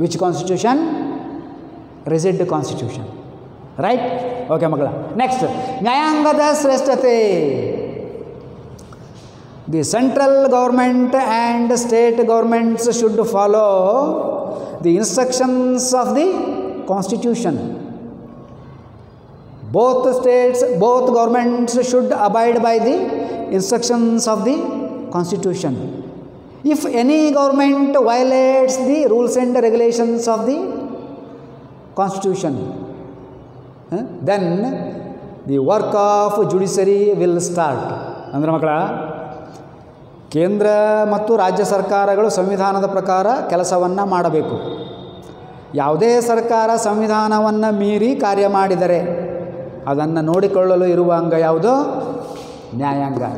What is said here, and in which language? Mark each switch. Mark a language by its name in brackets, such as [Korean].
[English] Which constitution? Rigid constitution. Right? Okay [Kannada] ಮಕ್ಕಳ. Next, ನ್ಯಾಯಾಂಗದ ಶ್ರೇಷ್ಠತೆ. [English] The central government and state governments should follow the instructions of the constitution. Both governments should abide by the instructions of the Constitution. If any government violates the rules and regulations of the Constitution, then the work of judiciary will start. [Kannada] ಅಂದರೆ ಮಕ್ಕಳ, ಕೇಂದ್ರ ಮತ್ತು ರಾಜ್ಯ ಸರ್ಕಾರಗಳು ಸಂವಿಧಾನದ ಪ್ರಕಾರ ಕೆಲಸವನ್ನು ಮಾಡಬೇಕು. ಯಾವುದೇ ಸರ್ಕಾರ ಸಂವಿಧಾನವನ್ನು ಮೀರಿ ಕಾರ್ಯ ಮಾಡಿದರೆ ಅದನ್ನು ನೋಡಿಕೊಳ್ಳಲು ಇರುವ ಅಂಗ ಯಾವುದು? ನ್ಯಾಯಾಂಗ.